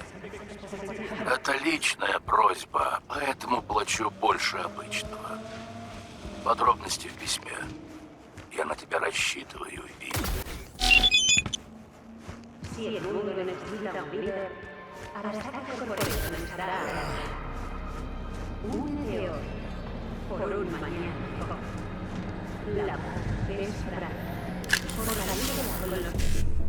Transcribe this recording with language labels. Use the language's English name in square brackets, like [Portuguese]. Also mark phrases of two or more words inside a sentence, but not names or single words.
[Russian] Это личная просьба, поэтому плачу больше обычного. Подробности в письме. Я на тебя рассчитываю, Ви. [Spanish] Si el mundo necesita un líder, Arasaka Corpo comenzará a únete hoy por un mañana mejor. La paz es fraca. Por la vida de la colonia.